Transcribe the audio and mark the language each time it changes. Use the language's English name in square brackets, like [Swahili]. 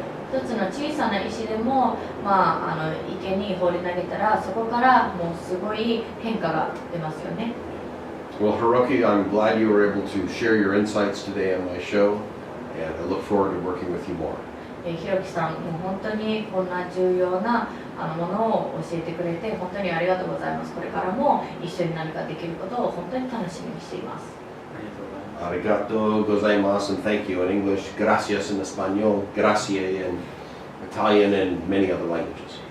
[Japanese] 一つの小さな石でも、池に放り投げたらそこからもうすごい変化が出ますよね。 [English] Well, Hiroki, I'm glad you were able to share your insights today on my show, and I look forward to working with you more. [Japanese] ひろきさん、もう本当にこんな重要なものを教えてくれて本当にありがとうございます。これからも一緒に何かできることを本当に楽しみにしています。 Arigato gozaimasu, [English] and thank you in English. Gracias in Espanol. Grazie in Italian and many other languages.